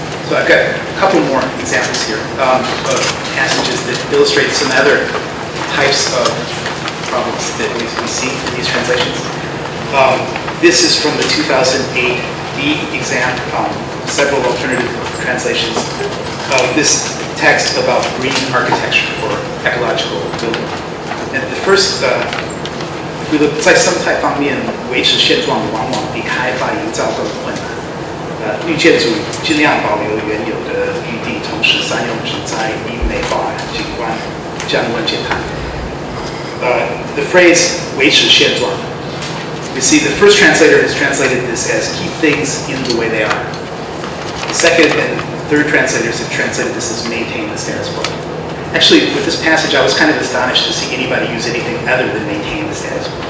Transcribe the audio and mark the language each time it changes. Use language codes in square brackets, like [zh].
[en] So I've got a couple more examples here of passages that illustrate some other types of problems that we see in these translations. This is from the 2008 D exam, several alternative translations of this text about green architecture or ecological building. And the first, if we look [zh] 在生态方面维持现状往往比开发营造更困难。绿建筑尽量保留原有的余地，同时善用植栽以美化景观，降温减碳。 [en] The phrase 维持现状. You see, the first translator has translated this as keep things in the way they are. The second and third translators have translated this as maintain the status quo. Actually, with this passage, I was kind of astonished to see anybody use anything other than maintain the status quo.